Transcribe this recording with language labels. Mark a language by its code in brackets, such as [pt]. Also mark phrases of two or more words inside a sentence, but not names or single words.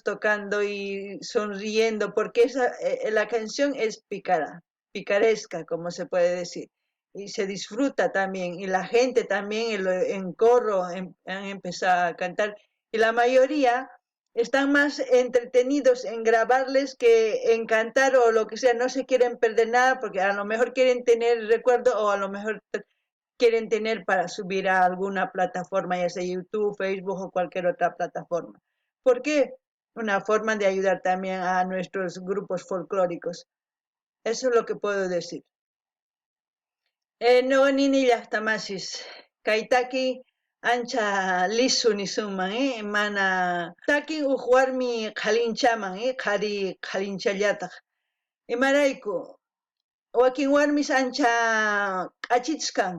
[es] tocando y sonriendo, porque la canción es picaresca, como se puede decir, y se disfruta también, y la gente también en corro han empezado a cantar, y la mayoría están más entretenidos en grabarles que en cantar o lo que sea, no se quieren perder nada, porque a lo mejor quieren tener recuerdo o a lo mejor quieren tener para subir a alguna plataforma, ya sea YouTube, Facebook o cualquier otra plataforma. ¿Por qué? Una forma de ayudar también a nuestros grupos folclóricos. Eso es lo que puedo decir. [qu] No nini llaqtamasis. Kaytaki ancha lisu nisuman, mana takin uq warmi qalinchaman, qhari qalinchallataq. Imarayku, wakin warmis ancha q'achitis kanku.